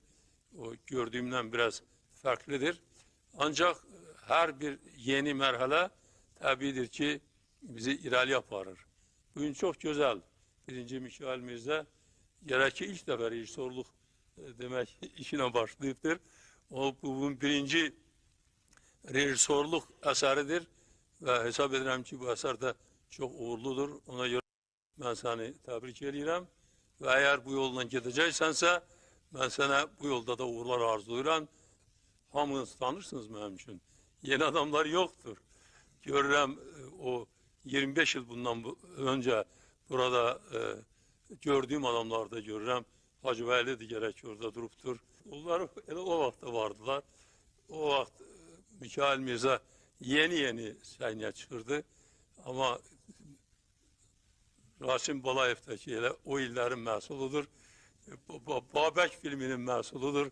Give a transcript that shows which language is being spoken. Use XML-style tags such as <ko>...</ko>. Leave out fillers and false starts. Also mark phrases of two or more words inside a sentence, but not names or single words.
<tr>O gördüğümden biraz farklıdır. Ancak her bir yeni merhale tabidir ki</tr> <az>bizi irəli aparır.</az> <tr>Bugün çok güzel. Birinci Mikail Mirza gerek ki ilk defa rejissorluq demek işine başlayıbdır.</tr> <az>O bunun birinci rejissorluq əsəridir ve hesab edirəm ki bu əsər də çok uğurludur. Ona göre ben seni tebrik edirəm ve eğer bu yolla gedəcəksənsə ben sana bu yolda da uğurlar arzulayıram. Hamınız tanırsınız benim için.</az> <tr>Yeni adamlar yoktur.</tr> <az>Görürəm o 25 yıl bundan önce burada gördüğüm adamlarda görürəm. Hacı Vəli de gerek orada duruptur. Onlar o vaxtda vardılar. O vaxt Mikail Mirza yeni səhnəyə çıxırdı. Ama Rasim Balayev'daki elə o illerin məhsuludur. Babək filminin məhsuludur.</az>